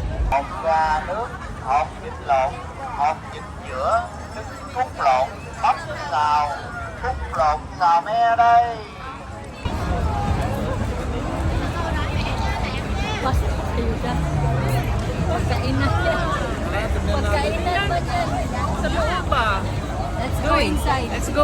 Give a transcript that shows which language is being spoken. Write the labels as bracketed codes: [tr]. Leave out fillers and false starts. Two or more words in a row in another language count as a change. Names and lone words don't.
[vi] Hột nước, hột vịt lộn, hột vịt giữa, trứng cút lộn, bắp xào, cút lộn xào me đây. [tl] Ayuda. Pagkainan. Pagkainan ba dyan? Sa loob ba? [en] Let's go inside. Let's go.